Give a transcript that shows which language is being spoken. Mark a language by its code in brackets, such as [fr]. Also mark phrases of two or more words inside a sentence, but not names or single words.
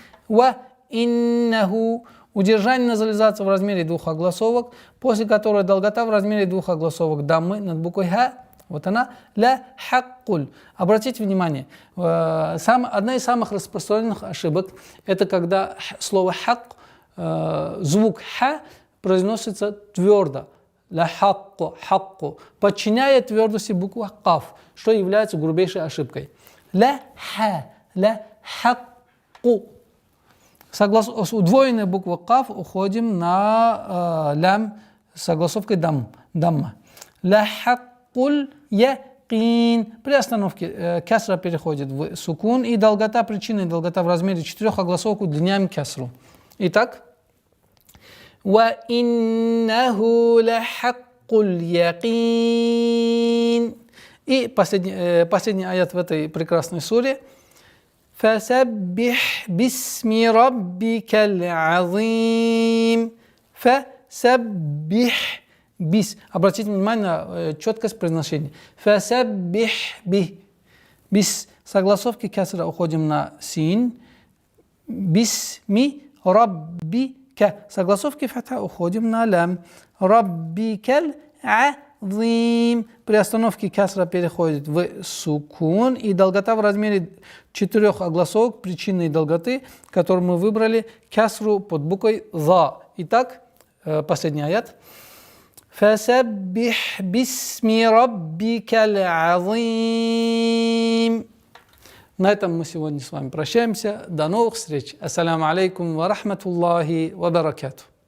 [ar] وَإِنَّهُ. [ru] Удержание назализации в размере двух огласовок, после которой долгота в размере двух огласовок даммы над буквой ха. Вот она. [ar] لحق ال. [ru] Обратите внимание, одна из самых распространенных ошибок – это когда слово хак, звук ха произносится твердо. [ar] لحق حق, [ru] подчиняя твердости букву каф, что является грубейшей ошибкой. [ar] لحق. [ru] Согласно удвоенной буквы каф уходим на лям с согласовкой дамма. [ar] لحق اليقين. [ru] При остановке кесра переходит в сукун, и долгота причины, долгота в размере 4 огласовок удлиняем кесру. Итак, [ar] وَإِنَّهُ لَحَقُّ الْيَقِينَ. [ru] И последний аят в этой прекрасной суре. [ar] فسبح باسم ربك العظيم. فسبح باس. [ru] Обратите внимание на четкость произношения. [ar] فسبح با. باس. [ru] Согласовки кесра уходим на син. [ar] باسم ربك. [ru] Согласовки фатха уходим на лям. [ar] ربك العظيم. [ru] При остановке кесра переходит в сукун. И долгота в размере 4 огласовок причинной долготы, которую мы выбрали, кесру под буквой за. Итак, последний аят. [ar] فسبح باسم ربك العظيم. [ru] На этом мы сегодня с вами прощаемся. До новых встреч. [ar] السلام عليكم ورحمة الله وبركاته.